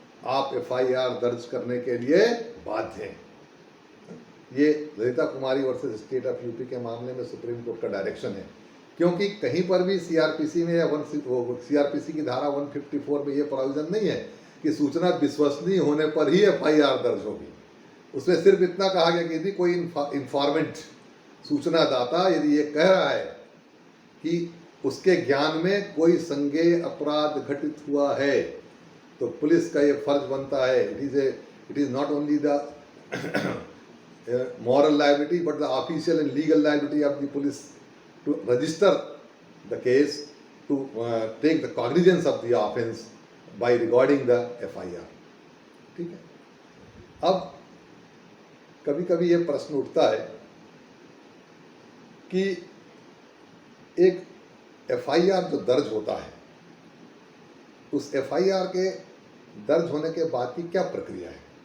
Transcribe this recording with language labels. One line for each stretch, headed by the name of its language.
Hindi: आप एफआईआर दर्ज करने के लिए बाध्य हैं। ये ललिता कुमारी वर्सेस स्टेट ऑफ यूपी के मामले में सुप्रीम कोर्ट का डायरेक्शन है, क्योंकि कहीं पर भी सीआरपीसी में या सीआरपीसी की धारा 154 में ये प्रोविजन नहीं है कि सूचना विश्वसनीय होने पर ही एफआईआर दर्ज होगी। उसमें सिर्फ इतना कहा गया कि यदि कोई इंफॉर्मेंट, सूचना दाता यदि ये कह रहा है कि उसके ज्ञान में कोई संज्ञेय अपराध घटित हुआ है, तो पुलिस का ये फर्ज बनता है।
English: It is not only the moral liability but the official and legal liability of the police to register the case, to take the cognizance of the offence by recording the FIR।
Hindi: ठीक है। अब कभी कभी ये प्रश्न उठता है कि एक FIR जो दर्ज होता है, उस FIR के दर्ज होने के बाद की क्या प्रक्रिया है।